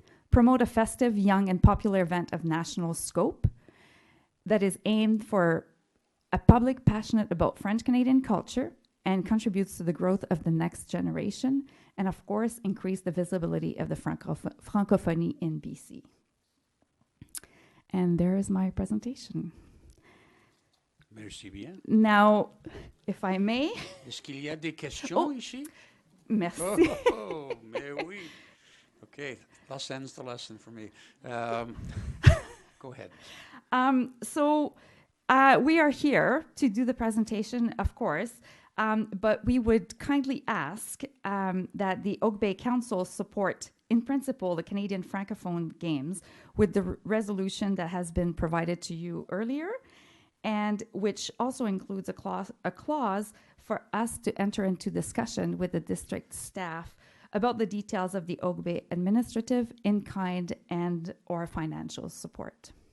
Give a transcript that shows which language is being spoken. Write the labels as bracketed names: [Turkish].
[English] Promote a festive, young, and popular event of national scope that is aimed for a public passionate about French-Canadian culture and contributes to the growth of the next generation, and of course, increase the visibility of the francophonie in BC. And there is my presentation. [French] Merci bien. [English] Now, if I may. [French] Est-ce qu'il y a des questions ici? Merci. Oh, mais oui. [English] Okay, that ends the lesson for me. Go ahead. We are here to do the presentation, of course, but we would kindly ask that the Oak Bay Council support, in principle, the Canadian Francophone Games with the resolution that has been provided to you earlier, and which also includes a clause for us to enter into discussion with the district staff about the details of the Oak Bay administrative, in-kind, and or financial support.